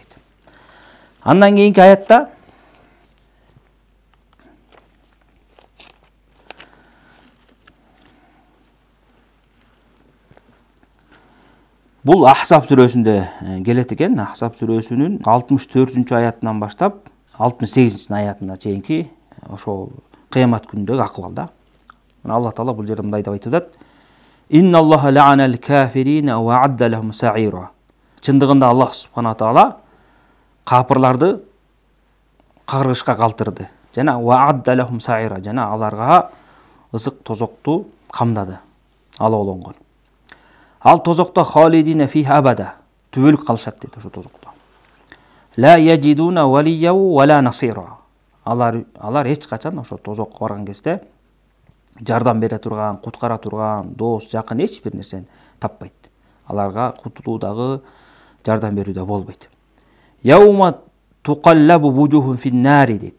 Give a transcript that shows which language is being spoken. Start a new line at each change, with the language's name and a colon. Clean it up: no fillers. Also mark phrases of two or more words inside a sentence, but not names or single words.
Kyrgyz: Андан кийинки аятта бул Ахзаб сүрөсүндө келет экен. Ахзаб сүрөсүнүн 64-аятынан баштап 68-аятына чейинки ошол кыямат күнүндөгү акыбал да. Алла Таала бул жерде мындай деп айтып атат.
Arabic: إن الله لعن الكافرين وأعد لهم سعيرا.
Kyrgyz: Чындыгында Аллах субхана таала капырларды кагыргышка калтырды. Жана
Arabic: وأعد لهم سعيرا.
Kyrgyz: Жана аларга ысык тозокту камдады. Алоолонгон. Ал тозокто
Arabic: خالدين فيها أبدا.
Kyrgyz: Түбөлүк калышат дейт ошо тозокто.
Arabic: لا يجدون وليا ولا نصيرا.
Kyrgyz: Алар эч качан ошо тозокко барган кезде жардам бере турган, куткара турган, дос, жакын эч бир нерсени таппайт. Аларга кутулуу дагы, жардам берүү да болбойт.
Arabic: يوم تقلب وجوههم في النار дейт.